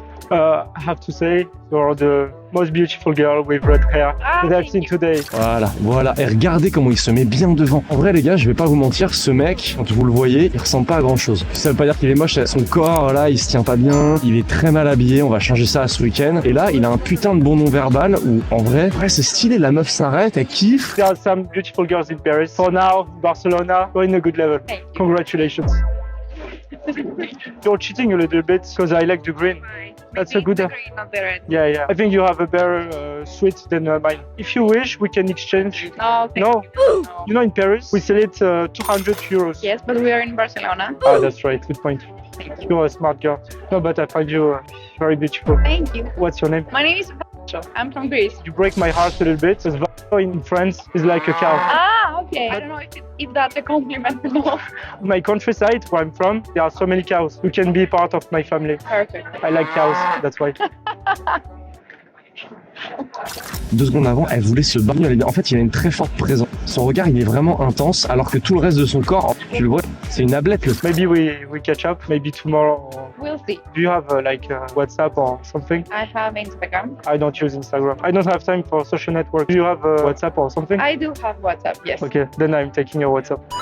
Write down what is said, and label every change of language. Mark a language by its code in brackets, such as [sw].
[en] I have to say, you're the most beautiful girl with red hair that I've seen today. [fr] Voilà. Et regardez comment il se met bien devant. En vrai, les gars, je vais pas vous mentir, ce mec, quand vous le voyez, il ressemble pas à grand chose. Ça veut pas dire qu'il est moche, son corps, là, il se tient pas bien, il est très mal habillé, on va changer ça ce week-end. Et là, il a un putain de bon nom verbal où, en vrai, c'est stylé, la meuf s'arrête, elle kiffe. [en] There are some beautiful girls in Paris. For now, Barcelona, you're in a good level. Congratulations. You're cheating a little bit because I like the green. That's a good. Not the red. Yeah. I think you have a better suite than mine. If you wish, we can exchange. No, thank No, you. you know in Paris we sell it 200 euros. Yes, but we are in Barcelona. Ah, that's right. Good point. You're a smart girl. No, but I find you very beautiful. Thank you. What's your name? My name is Vacho. I'm from Greece. You break my heart a little bit because Vacho in France is like a cow. Ah, okay. I don't know if that's a compliment or no. My countryside, where I'm from, there are so many cows. You can be part of my family. Perfect. I like cows, that's why. [fr] 2 secondes avant, elle voulait se battre. En fait, il a une très forte présence. Son regard, il est vraiment intense, alors que tout le reste de son corps, tu le vois, c'est une ablette. [en] Maybe we catch up, maybe tomorrow. We'll see. Do you have WhatsApp or something? I have Instagram. I don't use Instagram. I don't have time for social network. Do you have WhatsApp or something? I do have WhatsApp, yes. Okay, then I'm taking your WhatsApp.